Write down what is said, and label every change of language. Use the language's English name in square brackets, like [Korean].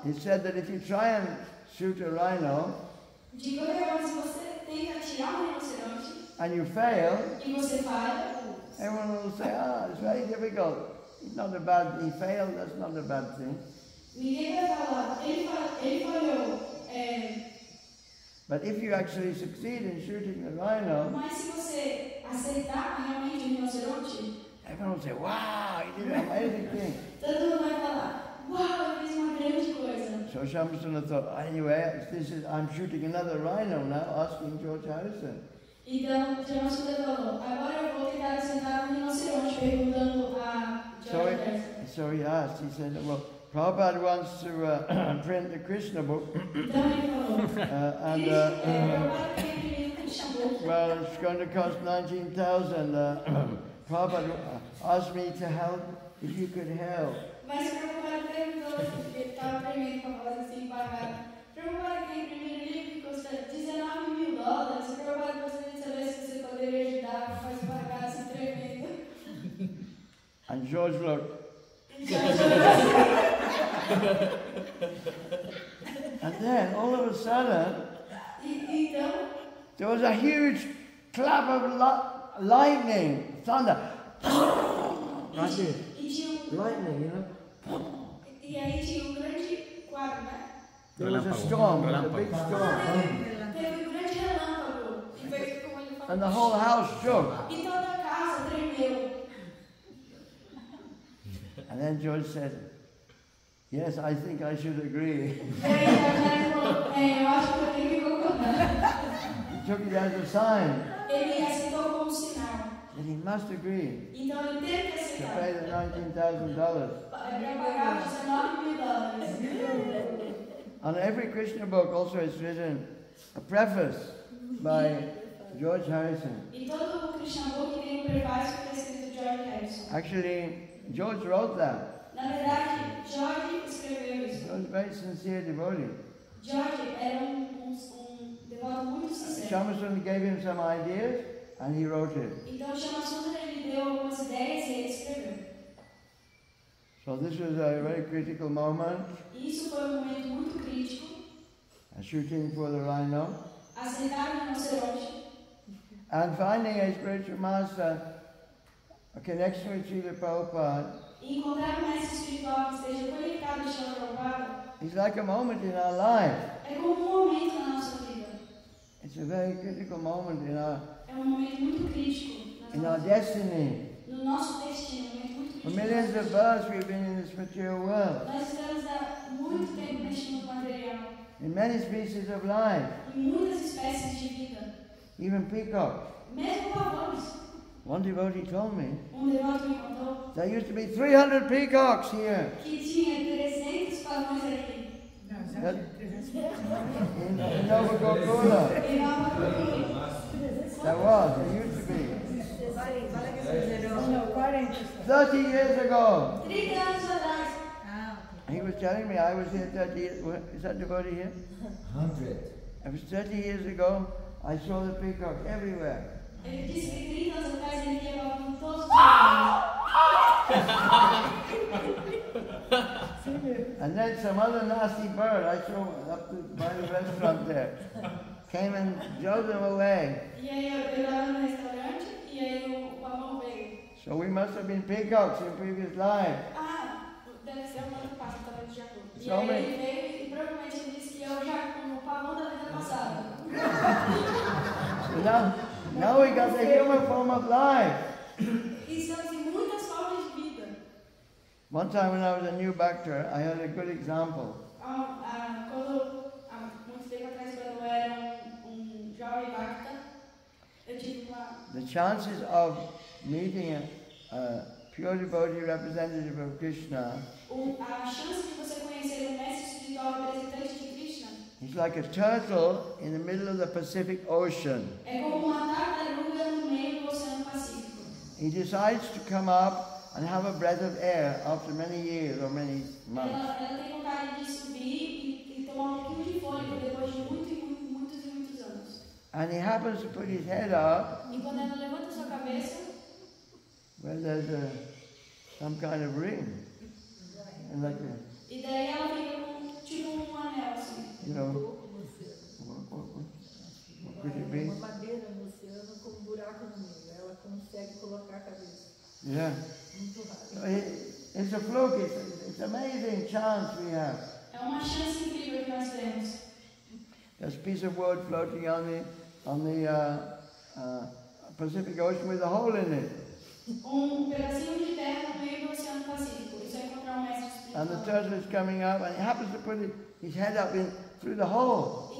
[English] he said that if you try and shoot a rhino [Portuguese] de qualquer forma, se você tenta atirar um rinoceronte [English] and you fail, [Portuguese] e você falha, [English] everyone will say, it's very difficult. It's not a bad, he failed, that's not a bad thing. [Portuguese] ninguém vai falar. Ele falhou. [English] But if you actually succeed in shooting the rhino, [Portuguese] Mas se você acertar realmente o rinoceronte, [English] everyone will say, wow, you did an amazing thing. [Portuguese] todo mundo vai falar, uau, eu fiz uma grande coisa. [English] So Shamsuna thought, anyway, I'm shooting another rhino now, asking George Harrison. [Portuguese] Então, Jamassuda falou, agora eu vou tentar acertar um rinoceronte, perguntando a George Harrison. [English] So he asked, he said, well, Prabhupada wants to print the Krishna book. [Portuguese] Então ele falou, Prabhupada quer imprimir o Krishna book. [English] Well, it's going to cost 19,000. Prabhupada asked me to help, if you could help. [Portuguese] Mas o Prabhupada perguntou, ele estava premindo com a voz assim, pagar. Prabhupada quer imprimir o livro que custa $19,000. O Prabhupada gostaria de saber se você poderia ajudar, mas pagar essa tremenda. [English] And George looked. And then, all of a sudden, [Portuguese] Então, [English] there was a huge clap of lightning, thunder. Like this. Lightning, you know. [Portuguese] E aí tinha grande quadro, né? [English] There was a storm, a big storm. [Portuguese] Teve grande relâmpago. E foi como ele falou. [English] And the whole house shook. [Portuguese] E toda a casa tremeu. [English] And then George said, yes, I think I should agree. [Portuguese] E aí ele falou, eu acho que eu tenho que concordar. [English] He took it as a sign [Portuguese] Ele aceitou como sinal. [English] that he must agree [Portuguese] Então ele teve que [English] to [Portuguese] aceitar. [English] pay the $19,000. [Portuguese] Para pagar os $19,000. [English] On every Krishna book also is written a preface by George Harrison. [Portuguese] E todo o Krishna Book tem prefácio que é escrito George Harrison. [English] Actually, George wrote that. [Portuguese] Na verdade, George escreveu isso. [English] He was a very sincere devotee. [Portuguese] George era devoto muito sincero. [English] Shamasun gave him some ideas and he wrote it. [Portuguese] Então, Shamasundra ele deu algumas ideias e ele escreveu. [English] So this was a very critical moment, [Portuguese] E isso foi momento muito crítico. [English] shooting for the rhino. [Portuguese] Aceitar o rinoceronte. [English] And finding a spiritual master, a connection with Srila Prabhupada, [Portuguese] E encontrar um mestre espiritual que esteja conectado a Srila Prabhupada [English] is like a moment in our life. [Portuguese] é como momento na nossa vida. [English] It's a very critical moment in our [Portuguese] Momento muito crítico [English] in our destiny. [Portuguese] no nosso destino, momento muito [English] For [Portuguese] crítico. [English] millions of births we've been in this material world, [Portuguese] Nós estamos há muito tempo neste mundo material, [English] in many species of life, [Portuguese] em muitas espécies de vida, [English] even peacocks. [Portuguese] mesmo pavões. [English] One devotee told me [Portuguese] Devoto me contou [English] there used to be 300 peacocks here [Portuguese] que tinha 300 pavões aqui. [English] in Nova Gokula. [Portuguese] Em Nova Gokula. [English] There was, there used to be. 30 years ago. [Portuguese] 30 anos atrás. [English] He was telling me I was here 30 years. Is that devotee here? 100. It was 30 years ago. I saw the peacocks everywhere. [Portuguese] Ele disse que 30 anos atrás ele via pavão em todos os lugares. [English] And then some other nasty bird I saw up by the restaurant there came and drove them away. [Portuguese] E aí eu estava no restaurante e aí o pavão veio. [English] So we must have been peacocks in previous life. [Portuguese] Deve ser uma outra parte também de Jacu. E Swami. aí ele veio e provavelmente ele disse que eu já como o pavão da vida passada. [English] So now we got the human form of life. [Portuguese] E estamos em muitas formas de vida. [English] One time when I was a new bhakta, I had a good example. [Portuguese] Muito tempo atrás, quando eu era jovem bhakta, eu tive uma... [English] The chances of meeting pure devotee representative of Krishna, [Portuguese] a chance de você conhecer o mestre espiritual representante de Krishna [English] he's like a turtle in the middle of the Pacific Ocean. [Portuguese] é como uma tartaruga no meio do Oceano Pacífico. [English] He decides to come up and have a breath of air after many years or many months. [Portuguese] Ela tem vontade de subir e tomar um pouquinho de fôlego depois de muitos anos. [English] And he happens to put his head up [Portuguese] E quando ela levanta sua cabeça, [English] where there's some kind of ring. And like [Portuguese] e daí ela fica com tipo anel assim. [English] you know, what could it be? [Portuguese] Uma madeira no oceano com buraco no meio. Ela consegue colocar a cabeça. [English] Yeah. [Portuguese] Muito rápido. [English] It's a fluke. It's an amazing chance we have. [Portuguese] É uma chance incrível que nós temos. [English] There's a piece of wood floating on the Pacific Ocean with a hole in it. [Portuguese] Pedacinho de terra no meio do Oceano Pacífico. Isso é encontrar mestre espiritual. [English] And the turtle is coming up, and he happens to put his head up through the hole.